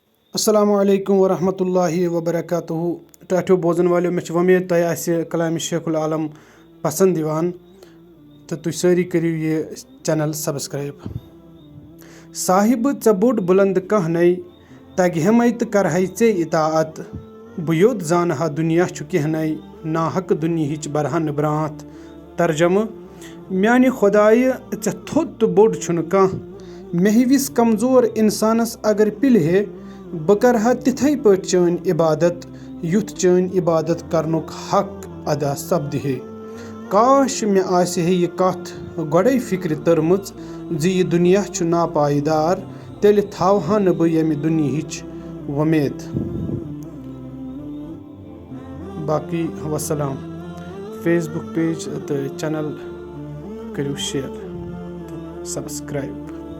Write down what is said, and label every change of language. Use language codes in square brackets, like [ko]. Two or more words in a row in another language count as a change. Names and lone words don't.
[ar] السلام عليكم ورحمة الله وبركاته. [ks] टाठियो बोजन वालों में उम्मीद तय आसि कलाम शेखुल आलम पसंद दिवान तो तुम सारी करियो ये चैनल सब्सक्राइब। साहिब चे बोड़ बुलंद कह नई तगहमै तो करहै चे इताअत बह योत जानहा दुनिया छु कह नई नाहक दुनियाच बरहन ब्रांत। तर्जम म्यानि खुदाय चे थोत तो बोड़ छुन कह मे विस कमजोर इंसानस अगर पिल है बह करहा तिथै पट चैन इबादत युथ चैन इबादत करनुक हक अदा सपद है। काश मे आसे है ये कथ गोड़े फिक्र तरमच जी ये दुनिया छु नापायदार तेल थावहा न बह यमि दुनियाच वमेद। बाकी वसलाम। फेसबुक पेज तो चैनल करियो शेयर तो सब्सक्राइब।